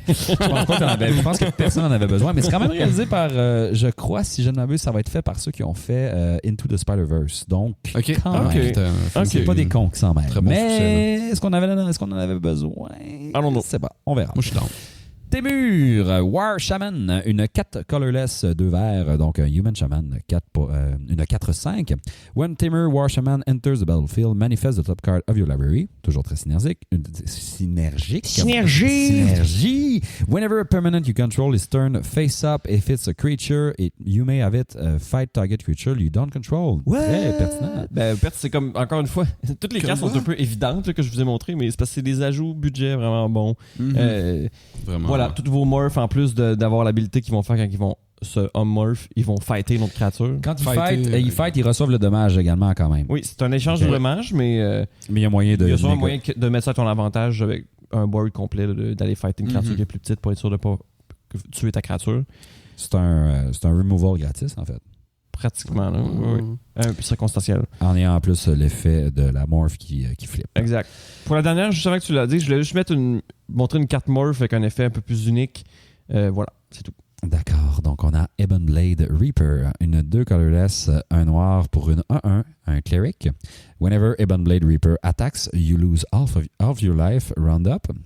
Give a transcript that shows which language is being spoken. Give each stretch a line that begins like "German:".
French: Je pense pas je pense que personne n'en avait besoin, mais c'est quand même réalisé par, je crois, si je ne m'abuse, ça va être fait par ceux qui ont fait Into the Spider-Verse. Donc, Ok. quand Ok. même, c'est pas des cons qui s'en mêlent. Très bon mais succès, est-ce qu'on en avait besoin?
English: I don't know.
French: Je sais pas, on verra. Moi, je suis down. Temur, War Shaman, une 4 colorless 2 verts, donc un Human Shaman, une 4-5.
English: When Temur War Shaman enters the battlefield, manifest the top card of your library.
French: Toujours très synergique. Synergie!
English: Whenever a permanent you control is turned face up, if it's a creature, you may have it fight target creature you don't control.
French: Très pertinent. Ben, c'est comme, encore une fois, toutes les cartes sont un peu évidentes là, que je vous ai montrées, mais c'est parce que c'est des ajouts budget vraiment bons. Vraiment. Voilà, tous vos morphs, en plus d'avoir l'habilité qu'ils vont faire quand ils vont se unmorph, ils vont fighter notre créature. Quand ils fight, ils reçoivent le dommage également quand même. Oui, c'est un échange de dommages, mais il y a moyen de... Il y a souvent moyen de mettre ça à ton avantage avec un board complet, d'aller fighter une créature qui est plus petite pour être sûr de ne pas tuer ta créature. C'est un removal gratis, en fait. Pratiquement, là. Oui. Circonstanciel. En ayant en plus l'effet de la morph qui flippe. Exact. Pour la dernière, juste avant que tu l'as dit, je voulais juste montrer une carte morph avec un effet un peu plus unique. Voilà, c'est tout. D'accord, donc on a Ebonblade Reaper, une 2 colorless, un noir pour une 1-1, un cleric.
English: Whenever Ebonblade Reaper attacks, you lose half of your life, round up.